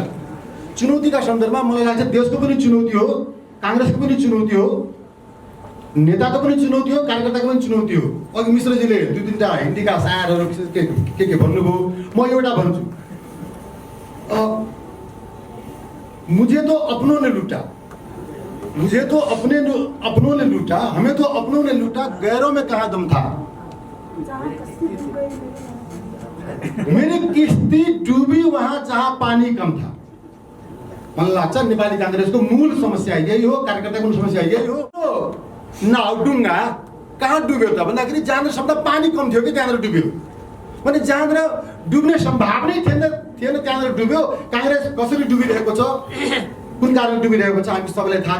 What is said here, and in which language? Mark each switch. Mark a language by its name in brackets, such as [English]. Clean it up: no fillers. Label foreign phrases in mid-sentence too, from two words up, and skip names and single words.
[Nepali] चुनौतीका सन्दर्भमा मलाई लाग्छ देशको पनि चुनौती हो, कांग्रेसको पनि चुनौती हो, नेताको पनि चुनौती हो, कार्यकर्ताको पनि चुनौती हो। अघि मिश्रजीले 2-3टा हिन्दीका सारहरू के भन्नुभयो, म एउटा भन्छु। [Hindi] मुझे तो अपनों ने लूटा, मुझे तो अपनों ने लूटा, हमें तो अपनों ने लूटा, गैरों में कहाँ दम था। मेरी किस्ती डूबी वहां जहां पानी कम था। [Nepali] मलाई लाग्छ नेपाली कांग्रेसको मूल समस्या यही हो, कार्यकर्ताको समस्या यही हो। नाउ डुङ्गा कहाँ डुब्यो त भन्दाखेरि जहाँनिर सबभन्दा पानी कम थियो कि त्यहाँनिर डुब्यो। भने जहाँनिर डुब्ने सम्भावनै थिएन त्यहाँनिर डुब्यो। कांग्रेस कसरी डुबिरहेको छ, कुन कारणले डुबिरहेको छ हामी सबैलाई थाहा छ।